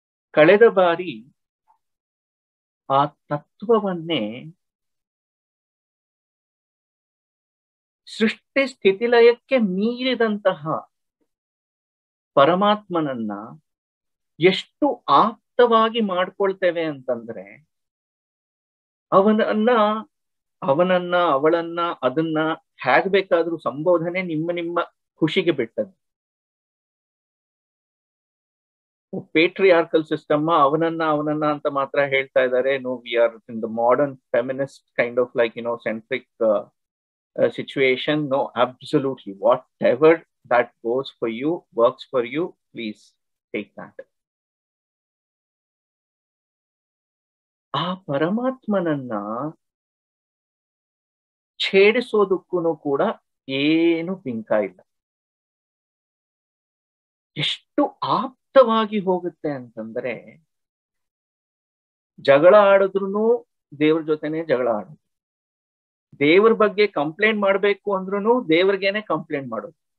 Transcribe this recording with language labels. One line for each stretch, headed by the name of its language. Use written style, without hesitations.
Kannada: ಕಳೆದ ಬಾರಿ ಆ ತತ್ವವನ್ನೇ ಸೃಷ್ಟಿ ಸ್ಥಿತಿಲಯಕ್ಕೆ ಮೀರಿದಂತಹ ಪರಮಾತ್ಮನನ್ನ ಎಷ್ಟು ಆಪ್ತವಾಗಿ ಮಾಡ್ಕೊಳ್ತೇವೆ ಅಂತಂದ್ರೆ, ಅವನನ್ನ ಅವಳನ್ನ ಅದನ್ನ ಹೇಗ್ ಬೇಕಾದ್ರೂ ಸಂಬೋಧನೆ ನಿಮ್ಮ ಖುಷಿಗೆ ಬಿಟ್ಟದ್ದು. ಪೇಟ್ರಿಯಾರ್ಕಲ್ ಸಿಸ್ಟಮ್ ಅವನನ್ನ ಅಂತ ಮಾತ್ರ ಹೇಳ್ತಾ ಇದ್ದಾರೆ.
English: No, we are in the modern feminist kind of like centric situation. No, absolutely, whatever that goes for you, works for you, please take that.
Kannada: ಆ ಪರಮಾತ್ಮನನ್ನ ಛೇಡಿಸೋದಕ್ಕೂ ಕೂಡ ಏನು ಬಿಂಕ ಇಲ್ಲ. ಎಷ್ಟು ಆಪ್ತವಾಗಿ ಹೋಗುತ್ತೆ ಅಂತಂದ್ರೆ, ಜಗಳ ಆಡಿದ್ರು ದೇವ್ರ ಜೊತೆನೆ ಜಗಳ ಆಡೋದು, ದೇವ್ರ ಬಗ್ಗೆ ಕಂಪ್ಲೇಂಟ್ ಮಾಡ್ಬೇಕು ಅಂದ್ರೂ ದೇವ್ರಿಗೇನೆ ಕಂಪ್ಲೇಂಟ್ ಮಾಡೋದು.